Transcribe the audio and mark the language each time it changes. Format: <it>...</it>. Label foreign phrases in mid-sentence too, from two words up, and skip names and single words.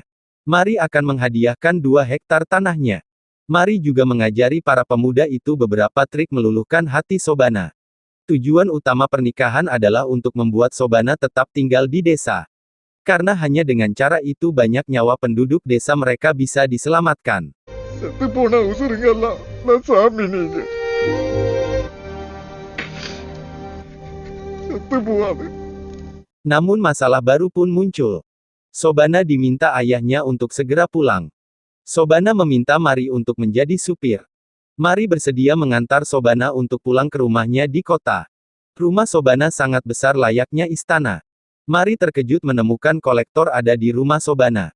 <id>Mari akan menghadiahkan 2 hektar tanahnya. Mari juga mengajari para pemuda itu beberapa trik meluluhkan hati Sobana. Tujuan utama pernikahan adalah untuk membuat Sobana tetap tinggal di desa. Karena hanya dengan cara itu banyak nyawa penduduk desa mereka bisa diselamatkan.</id> <ta>செத்துப்போன உசுருங்கெல்லாம் நான் சாமி நீங்க செத்து போவாது.</ta> <id>Namun masalah baru pun muncul. Sobana diminta ayahnya untuk segera pulang. Sobana meminta Mari untuk menjadi supir. Mari bersedia mengantar Sobana untuk pulang ke rumahnya di kota. Rumah Sobana sangat besar layaknya istana. Mari terkejut menemukan kolektor ada di rumah Sobana.</id>